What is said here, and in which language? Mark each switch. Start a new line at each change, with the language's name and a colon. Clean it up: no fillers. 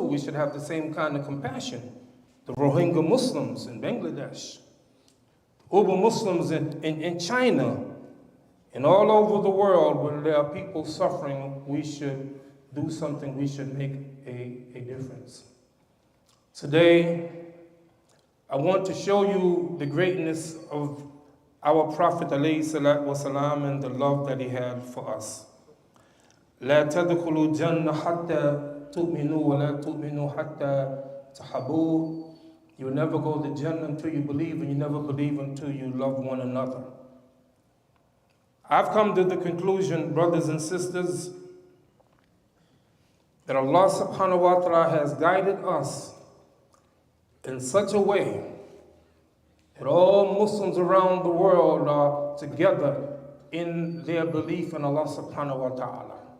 English: We should have the same kind of compassion. The Rohingya Muslims in Bangladesh, Uber Muslims in China, and all over the world where there are people suffering, we should do something, we should make a difference. Today, I want to show you the greatness of our Prophet ﷺ and the love that he had for us.
Arabic: لا تدخلوا الجنة حتى تؤمنوا ولا تؤمنوا حتى تحبوا.
English: You will never go to Jannah until you believe, and you never believe until you love one another. I've come to the conclusion, brothers and sisters, that Allah subhanahu wa ta'ala has guided us in such a way that all Muslims around the world are together in their belief in Allah subhanahu wa ta'ala.